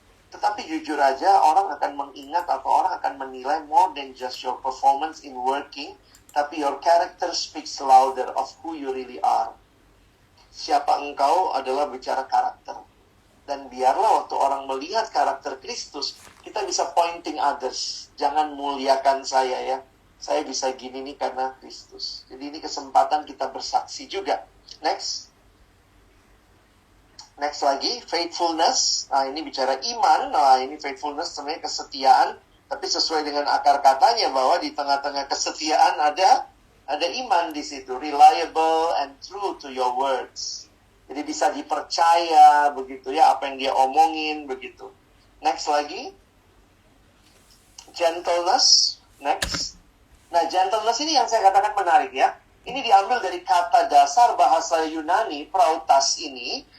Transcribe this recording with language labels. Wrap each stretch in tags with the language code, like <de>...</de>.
<id>Tetapi jujur aja, orang akan mengingat atau orang akan menilai</id> <en>more than just your performance in working,</en> <id>tapi</id> <en>your character speaks louder of who you really are.</en> <id>Siapa engkau adalah bicara karakter. Dan biarlah waktu orang melihat karakter Kristus, kita bisa</id> <en>pointing others.</en> <id>Jangan muliakan saya ya. Saya bisa gini nih karena Kristus. Jadi ini kesempatan kita bersaksi juga. Next lagi, faithfulness. Nah, ini bicara iman. Nah, ini faithfulness sebenarnya kesetiaan. Tapi sesuai dengan akar katanya bahwa di tengah-tengah kesetiaan ada iman di situ.</id> <en>Reliable and true to your words.</en> <id>Jadi bisa dipercaya begitu ya, apa yang dia omongin begitu. Next lagi. Gentleness. Next. Nah, gentleness ini yang saya katakan menarik ya. Ini diambil dari kata dasar bahasa Yunani, prautas ini.</id>